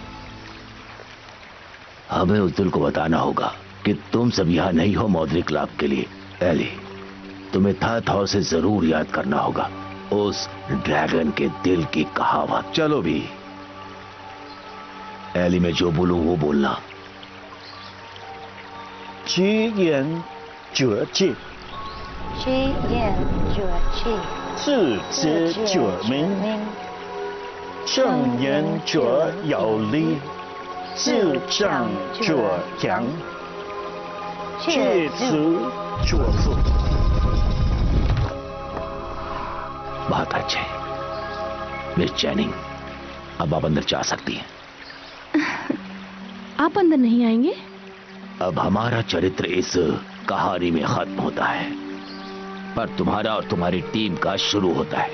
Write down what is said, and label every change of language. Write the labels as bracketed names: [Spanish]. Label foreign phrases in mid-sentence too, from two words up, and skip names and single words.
[Hindi] हमें उस दिल को बताना होगा कि तुम सब यहां नहीं हो मौद्रिक लाभ के लिए। एली, तुम्हें था से जरूर याद करना होगा उस ड्रैगन के दिल की कहावत। चलो भी। एली, मैं जो बोलूं वो बोलना। [Chinese] 居言者戒，居言者戒，自知者明，正言者有力，自障者强，戒此者富。 [Hindi] बहुत अच्छे। मिस जैनिंग, अब आप अंदर जा सकती हैं। आप अंदर नहीं आएंगे? अब हमारा चरित्र इस कहानी में खत्म होता है, पर तुम्हारा और तुम्हारी टीम का शुरू होता है।